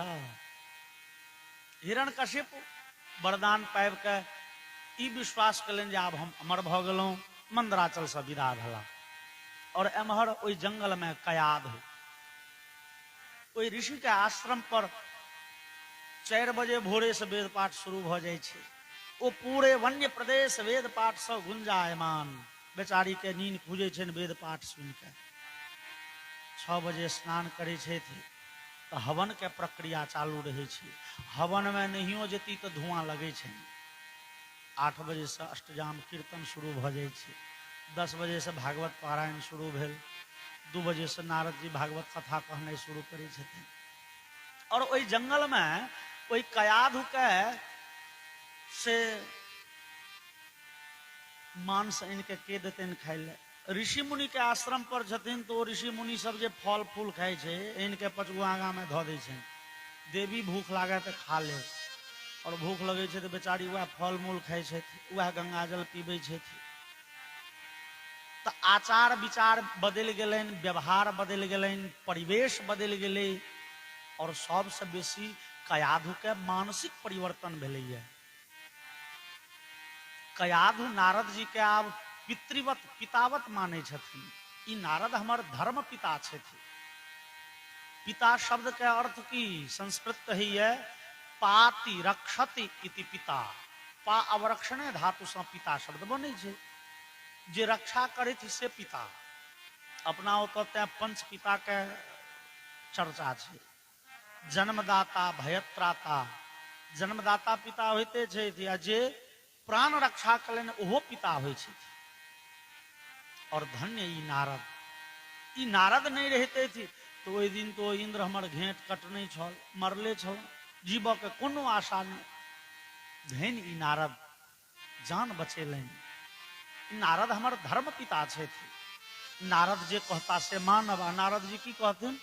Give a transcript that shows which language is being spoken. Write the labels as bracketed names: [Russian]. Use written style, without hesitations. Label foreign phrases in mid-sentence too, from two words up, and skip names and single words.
[Maithili] हिरण्यकशिप वरदान पाबि के ई विश्वास कलन जे आब हम अमर भ गेलौं, मंदराचल से विदा भेला। और एम्हर ओई जंगल में कयाध, ओई ऋषि के आश्रम पर 4 बजे भोरे से वेद पाठ शुरू भ जाय छै। ओ पूरे वन्य प्रदेश वेद पाठ से गुंजायमान। बेचारी के नींद खुजे छै वेद पाठ सुन के। 6 बजे स्नान करे छै तो हवन के प्रक्रिया चालू रहे छै। हवन में नहियो जेती तो धुआं लगे छै। 8 बजे से अष्टजाम कीर्तन शुरू भ जाय छै। 10 बजे से भागवत पारायण शुरू भेल। 2 बजे से नारद जी भागवत कथा कहने शुरू करे छथिन। और ओई जंगल में ओई कयाधु के से मांस इनके के देतन खाय ले। ऋषि मुनि के आश्रम पर छथिन तो ऋषि मुनि सब जे फल फूल खाय छै इनके 5 गो आगा में ध दै छै। देवी भूख लागे तो खा ले, और भूख लगे छै तो बेचारी वह फल मूल खाय छै, वह गंगा जल पीबे छै। तो आचार विचार बदल गेलैन, व्यवहार बदल गेलैन, परिवेश बदल गेलै, और सबसे बेसी कयाधु के मानसिक परिवर्तन भेलैया। कयाधु नारद जी के आब पितृवत पितावत माने छथिन। ई नारद हमर धर्म पिता छथिन। पिता शब्द के अर्थ की संस्कृत है [Sanskrit] पाति रक्षति इति पिता। पा अवरक्षणे [Maithili] धातु से पिता शब्द बने छै। जे रक्षा करे थी से पिता। अपना ओतऽ पंच पिता के चर्चा छै। [Sanskrit] जन्मदाता भयत्राता, [Maithili] जन्मदाता पिता होते छै, जे प्राण रक्षा कलन ओहो पिता होइ छै। और धन्य ई नारद, ई नारद नहीं रहते थी तो ओई दिन तो इंद्र हमर घेंट कटने छल, मरले छल, जीव के कोनो आशा नहीं। धन्य ई नारद जान बचेलन। नारद हमर धर्म पिता छे। नारद जे कहता से मानब। नारद जी की कहथिन?